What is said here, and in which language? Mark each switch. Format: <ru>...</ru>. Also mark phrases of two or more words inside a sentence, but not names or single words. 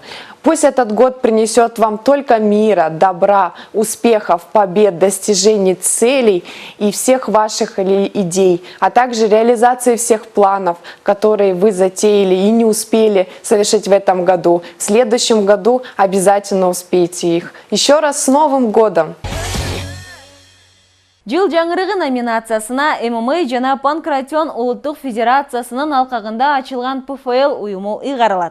<ru>Пусть этот год принесет вам только мира, добра, успехов, побед, достижений целей и всех ваших идей, а также реализации всех планов, которые вы затеяли и не успели совершить в этом году. В следующем году обязательно успеете их. Еще раз с Новым годом!</ru> <ky>Жыл жаңырыгы номинациясына ММА жана Панкратион улуттук федерациясынын алкагында ачылган ПФЛ уюму ыйгарылат.</ky>